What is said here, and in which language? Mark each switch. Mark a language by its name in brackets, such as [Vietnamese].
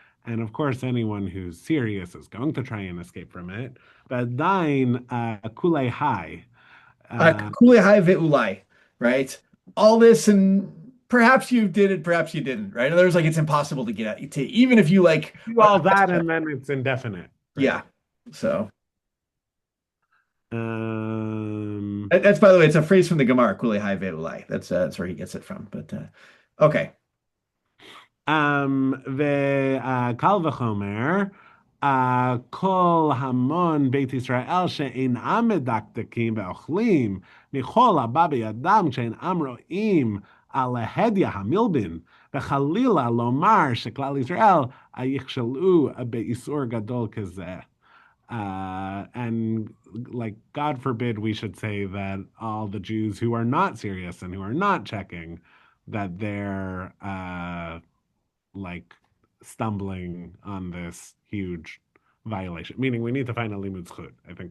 [English] And of course, anyone who's serious is going to try and escape from it. [Hebrew] ועדיין, כולי high. Kulei hai ve'ulai, right? [English] All this, and perhaps you did it, perhaps you didn't, right? In other words, like it's impossible to get at, to even if you like Do all that and then it's indefinite. Right? yeah. So Um, that's, by the way, it's a phrase from the Gemara, [Hebrew] Kulei hai ve'ulai. [English] That's where he gets it from. But okay. [Hebrew] וקל וחומר, כל המון בית ישראל שאינם מדקדקים ואוכלים מכל הבא בידם כשאינם רואים על ההדיא המלבין, וחלילה לומר שכלל ישראל יכשלו באיסור גדול כזה. [English] And like, God forbid we should say that all the Jews who are not serious and who are not checking, that they're like stumbling on this huge violation. Meaning we need to find a limud zchut, I think.